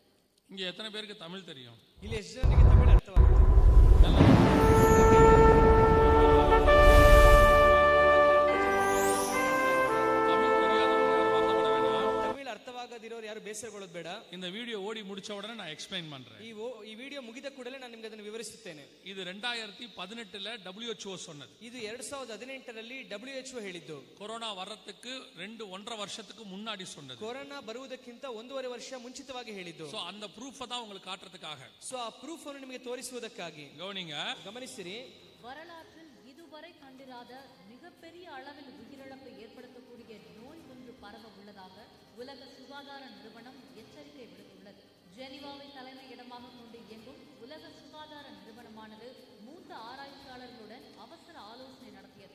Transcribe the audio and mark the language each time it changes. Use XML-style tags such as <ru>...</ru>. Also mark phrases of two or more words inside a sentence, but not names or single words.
<ta>இங்க எத்தனை பேருக்கு தமிழ் தெரியும்?</ta> <kn>ಇಲ್ಲಿ ಎಷ್ಟು ಜನರಿಗೆ ತಮಿಳು ಅರ್ಥವಾಗುತ್ತೆ? ಅರ್ಥವಾಗದಿರೋರು ಯಾರು ಬೇಸರಗೊಳ್ಳೋದು ಬೇಡ.</kn> <ta>இந்த வீடியೋ ஓடி முடிச்ச உடனே நான் எக்ஸ்பிளைன் பண்றேன்.</ta> <kn>ಈ ವಿಡಿಯೋ ಮುಗಿದ ಕೂಡಲೇ ನಾನು ನಿಮಗೆ ಅದನ್ನು ವಿವರಿಸುತ್ತೇನೆ.</kn> <ta>இது 2018ல WHO சொன்னது.</ta> <kn>ಇದು 2018ರಲ್ಲಿ WHO ಹೇಳಿದ್ದು.</kn> <ta>கொரோனா வர்றதுக்கு 1.5 வருஷத்துக்கு முன்னாடி சொன்னது.</ta> <kn>ಕೊರೋನಾ ಬರುವುದಕ್ಕಿಂತ 1.5 ವರ್ಷ ಮುಂಚಿತವಾಗಿ ಹೇಳಿದ್ದು.</kn> <ta>சோ அந்த ப்ரூஃப் தான் உங்களுக்கு காட்டுறதுக்காக.</ta> <kn>ಸೋ ಆ ಪ್ರೂಫ್ ಅನ್ನು ನಿಮಗೆ ತೋರಿಸುವುದಕ್ಕಾಗಿ. ಗಮನಿಸಿರಿ.</kn> <ta>வரலாற்றில் இதுவரை கண்டிராத மிகப்பெரிய அளவில் உயிரிழப்பை ஏற்படுத்தக்கூடிய நோய் ஒன்று பரவ உள்ளதாக உலக சுகாதார நிறுவனம் எச்சரிக்கை விடுத்துள்ளது. ஜெனீவாவை தலைமையிடமாக கொண்டு இயங்கும் உலக சுகாதார நிறுவனமானது மூத்த ஆராய்ச்சியாளர்களுடன் அவசர ஆலோசனை நடத்தியது.</ta>